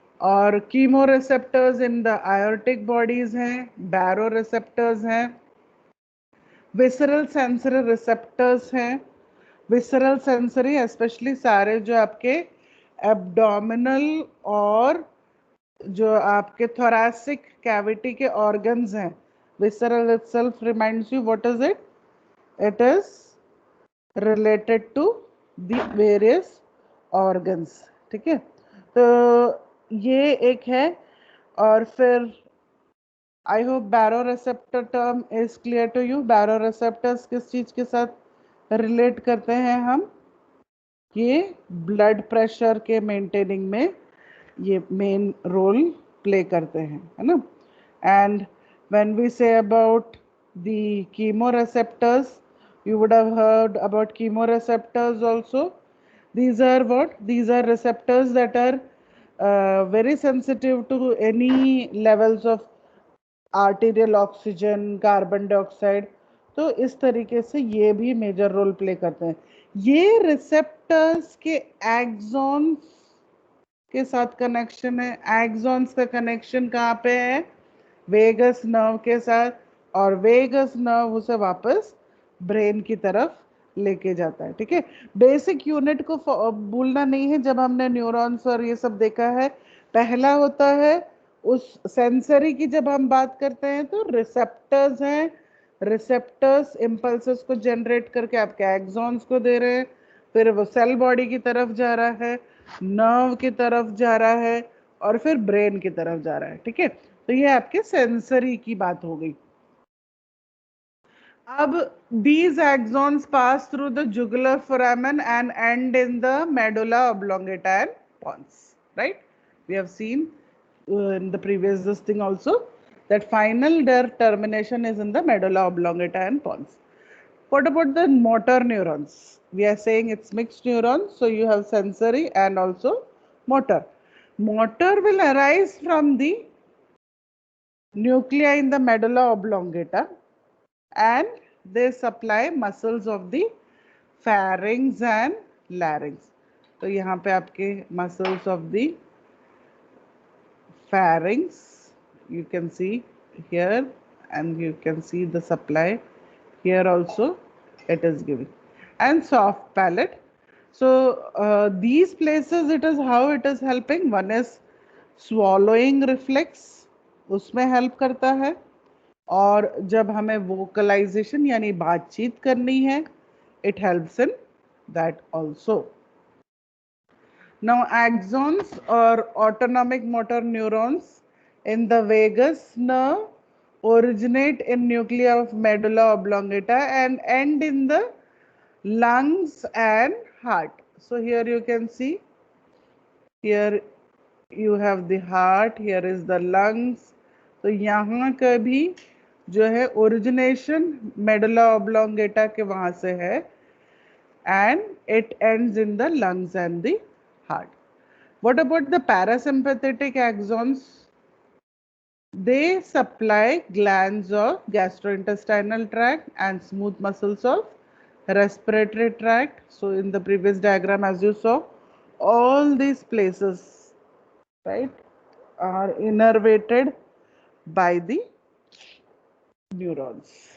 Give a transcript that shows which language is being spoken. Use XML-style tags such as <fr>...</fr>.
<hi>और chemo receptors in the आयोर्टिक bodies हैं, बैरो receptors हैं, विसरल सेंसरी रिसेप्टर्स हैं। विसरल सेंसरी स्पेशली सारे जो आपके एब्डोमिनल और जो आपके thoracic कैविटी के ऑर्गन्स हैं।</hi> <en>Visceral itself reminds you what is it? It is related to the various organs,</en> <hi>ठीक है? तो ये एक है।</hi> <en>और फिर I hope baroreceptor term is clear to you.</en> <hi>Baro receptors किस चीज के साथ रिलेट करते हैं हम? ये ब्लड प्रेशर के मेंटेनिंग में ये मेन रोल प्ले करते हैं, है ना?</hi> <en>And when we say about the chemoreceptors, you would have heard about chemoreceptors also. These are what? These are receptors that are very sensitive to any levels of arterial oxygen, carbon dioxide.</en> <hi>तो इस तरीके से ये भी major role play करते हैं। ये receptors के एक्सॉन्स के साथ कनेक्शन है। एक्सॉन्स का कनेक्शन कहाँ पे है? वेगस नर्व के साथ, और वेगस नर्व उसे वापस ब्रेन की तरफ लेके जाता है, ठीक है? बेसिक यूनिट को भूलना नहीं है। जब हमने न्यूरॉन्स और ये सब देखा है, पहला होता है उस सेंसरी की, जब हम बात करते हैं तो रिसेप्टर्स हैं। रिसेप्टर्स इम्पल्सेस को जनरेट करके आपके एक्सॉन्स को दे रहे हैं, फिर वो सेल बॉडी की तरफ जा रहा है, नर्व की तरफ जा रहा है, और फिर ब्रेन की तरफ जा रहा है, ठीक है? तो ये आपके सेंसरी की बात हो गई।</hi> <en>अब these axons pass through the jugular foramen and end in the medulla oblongata and pons, right? We have seen in the previous this thing also that final their termination is in the medulla oblongata and pons. What about the motor neurons? We are saying it's mixed neurons, so you have sensory and also motor. Motor will arise from the nuclei in the medulla oblongata, and they supply muscles of the pharynx and larynx.</en> <hi>तो यहाँ पे आपके</hi> <en>muscles of the pharynx, you can see here, and you can see the supply here also it is giving, and soft palate. So these places, it is how it is helping. One is swallowing reflex,</en> <hi>उसमें help करता है, और जब हमें vocalisation यानी बातचीत करनी है,</hi> <en>it helps in that also. Now axons or autonomic motor neurons in the vagus nerve originate in nuclei of medulla oblongata and end in the lungs and heart. So here you can see, here you have the heart, here is the lungs.</en> <hi>तो यहाँ का भी जो है origination medulla oblongata के वहां से है,</hi> <en>and it ends in the lungs and the heart. What about the parasympathetic axons? They supply glands of gastrointestinal tract and smooth muscles of respiratory tract. So in the previous diagram, as you saw, all these places, right, are innervated by the neurons.</en>